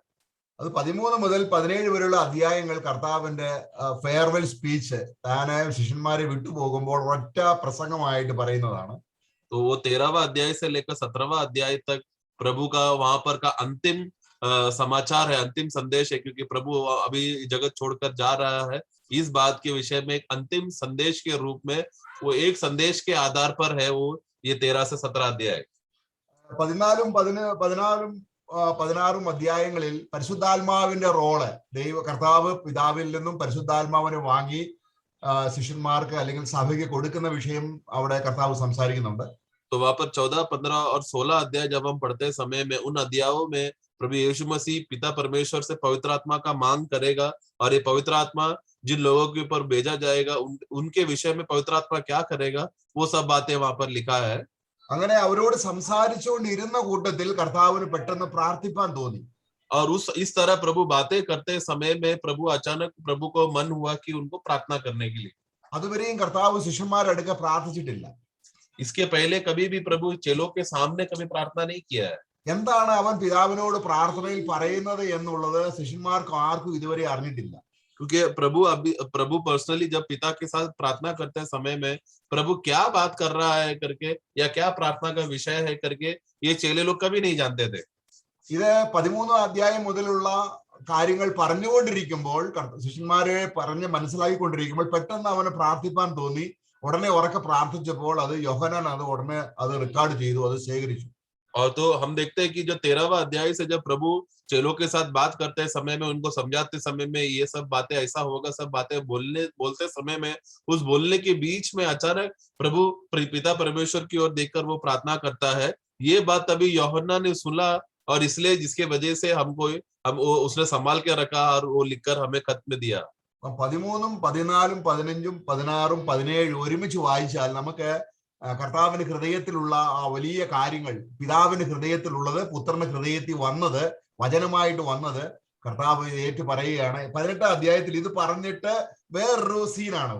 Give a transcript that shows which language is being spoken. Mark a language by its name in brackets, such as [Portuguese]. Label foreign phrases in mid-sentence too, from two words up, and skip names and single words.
[Malayalam] അത് 13 മുതൽ 17 വരെയുള്ള അധ്യായങ്ങൾ കർത്താവിന്റെ [English] farewell speech [Malayalam] താനെ ശിഷ്യന്മാരെ വിട്ടുപോകുമ്പോൾ ഒറ്റ പ്രസംഗമായിട്ട് പറയുന്നതാണ്. [Hindi] तो वो 13वां अध्याय से लेकर 17वां अध्याय तक प्रभु का वहां पर का अंतिम समाचार है, अंतिम संदेश है, क्योंकि प्रभु अभी जगत छोड़कर जा रहा है. इस बात के विषय में एक अंतिम संदेश के रूप में वो एक संदेश के आधार पर है वो ये 13 से 17 अध्याय. [Malayalam] 16 അധ്യായങ്ങളിൽ പരിശുദ്ധാത്മാവിന്റെ റോള് കർത്താവ് പിതാവിൽ നിന്നും പരിശുദ്ധാത്മാവിനെ വാങ്ങി ശിഷ്യന്മാർക്ക് അല്ലെങ്കിൽ സഭയ്ക്ക് കൊടുക്കുന്ന വിഷയം അവിടെ കർത്താവ് സംസാരിക്കുന്നുണ്ട്. [Hindi] तो वहां पर 14, 15 और 16 अध्याय जब हम पढ़ते समय में उन अध्यायों में प्रभु यीशु मसीह पिता परमेश्वर से पवित्र आत्मा का मांग करेगा और ये पवित्र आत्मा जिन लोगों के ऊपर भेजा जाएगा उनके विषय में पवित्र आत्मा क्या करेगा वो सब बातें वहां पर लिखा है. [Malayalam] അങ്ങനെ അവരോട് സംസാരിച്ചുകൊണ്ടിരുന്ന കൂട്ടത്തിൽ കർത്താവിന് പെട്ടെന്ന് പ്രാർത്ഥിപ്പാൻ തോന്നി. [Hindi] और इस तरह प्रभु बातें करते समय में प्रभु अचानक प्रभु को मन हुआ कि उनको प्रार्थना करने के लिए. [Malayalam] അതുവരെയും കർത്താവ് ശിഷ്യന്മാരുടെ അടുക്ക പ്രാർത്ഥിച്ചിട്ടില്ല. [Hindi] इसके पहले कभी भी प्रभु चेलों के सामने कभी प्रार्थना नहीं किया है. [Malayalam] എന്താണ് അവൻ പിതാവിനോട് പ്രാർത്ഥനയിൽ പറയുന്നത് എന്നുള്ളത് ശിഷ്യന്മാർക്ക് ആർക്കും ഇതുവരെ അറിഞ്ഞിട്ടില്ല. [Hindi] क्योंकि प्रभु पर्सनली जब पिता के साथ प्रार्थना करते समय में प्रभु क्या बात कर रहा है करके या क्या प्रार्थना का विषय है करके ये चेले लोग कभी नहीं जानते थे. [Malayalam] ഇത് 13 അധ്യായം മുതലുള്ള കാര്യങ്ങൾ പറഞ്ഞുകൊണ്ടിരിക്കുമ്പോൾ ശിഷ്യന്മാരെ പറഞ്ഞ് മനസ്സിലാക്കിക്കൊണ്ടിരിക്കുമ്പോൾ പെട്ടെന്ന് അവന് പ്രാർത്ഥിപ്പാൻ തോന്നി. ഉടനെ ഉറക്കെ പ്രാർത്ഥിച്ചപ്പോൾ അത് യോഹന്നാൻ അത് ഉടനെ അത് റെക്കോർഡ് ചെയ്തു, അത് ശേഖരിച്ചു. [Hindi] और तो हम देखते हैं कि जो 13वां अध्याय से जब प्रभु चेलों के साथ बात करते समय में, उनको समझाते समय में, ये सब बातें ऐसा होगा, सब बातें बोलते समय में, उस बोलने के बीच में अचानक प्रभु पिता परमेश्वर की ओर देखकर वो प्रार्थना करता है. ये बात तभी यूहन्ना ने सुना और इसलिए जिसके वजह से उसने संभाल के रखा और वो लिखकर हमें खत में दिया. [Malayalam] 13, 14, 15, 16, 17 ഒരുമിച്ച് വായിച്ചാൽ നമുക്ക് കർത്താവിന്റെ ഹൃദയത്തിലുള്ള ആ വലിയ കാര്യങ്ങൾ, പിതാവിന്റെ ഹൃദയത്തിലുള്ളത് പുത്രന്റെ ഹൃദയത്തിൽ വന്നത്, വചനമായിട്ട് വന്നത് കർത്താവ് ഏറ്റു പറയുകയാണ്. 18 അധ്യായത്തിൽ ഇത് പറഞ്ഞിട്ട് വേറൊരു സീനാണത്.